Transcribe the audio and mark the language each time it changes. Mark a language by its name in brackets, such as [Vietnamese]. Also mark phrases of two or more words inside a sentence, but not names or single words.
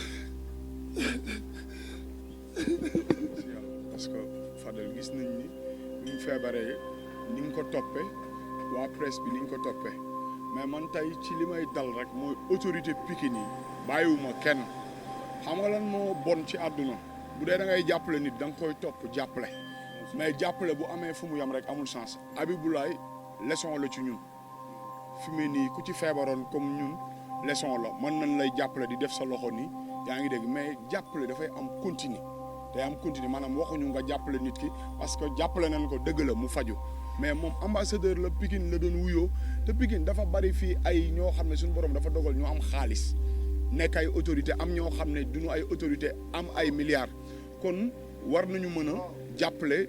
[French] parce que [Wolof] Fadel gis nañ ni ñu feebaree ni nga ko toppee waa presse bi ni nga ko toppee mais man tey ci li may dal rek mooy autorité Pikine yi bàyyiwuma kenn xam nga lan moo bon ci àdduna bu dee da ngay jàppale nit da nga koy topp jàppale mais jàppale bu amee fu mu yam rek amul chance Abibulaay leçon la ci ñun fi mu nii ku ci feebaroon comme ñun leçon la mën nañ lay jàppale di def sa loxo nii yaa ngi dégg mais jàppale dafay am continue day am continue maanaam waxuñu nga jàppale nit ki [French] parce que [Wolof] jàppale nañ ko dëgg la mu faju mais moom ambassadeur la Pikine la doon wuyoo te Pikine dafa bari fii ay ñoo xam ne suñu borom dafa dogal ñu am xaalis nekk ay autorité am ñoo xam ne duñu ay autorité am ay milliards kon war nañu mën a jàppale